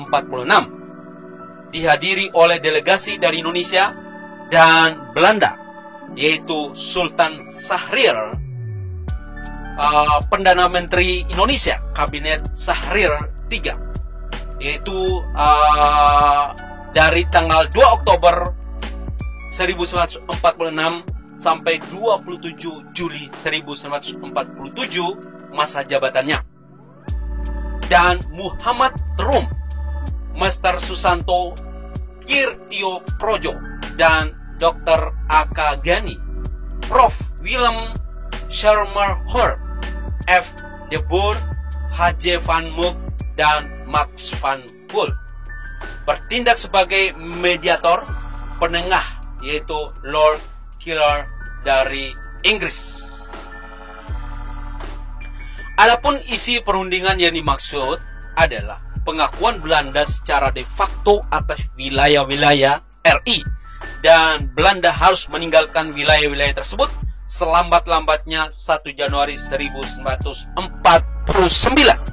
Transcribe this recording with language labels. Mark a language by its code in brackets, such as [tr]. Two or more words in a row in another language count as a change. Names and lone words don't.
[id] Dihadiri oleh delegasi dari Indonesia dan Belanda, yaitu Sultan Syahrir, Perdana Menteri Indonesia, Kabinet Syahrir III, yaitu dari tanggal 2 Oktober 1946 sampai 27 Juli 1947 masa jabatannya. Dan Muhammad Trum, Mr. Susanto Kirtio Projo, dan Dr. A.K. Gani, Prof. Willem Schermerhorst, F. de Boer, H.J. Van Mook, dan Max van Poel bertindak sebagai mediator penengah, yaitu Lord Killer dari Inggris. Adapun isi perundingan yang dimaksud adalah pengakuan Belanda secara de facto atas wilayah-wilayah RI, dan Belanda harus meninggalkan wilayah-wilayah tersebut selambat-lambatnya 1 Januari 1949.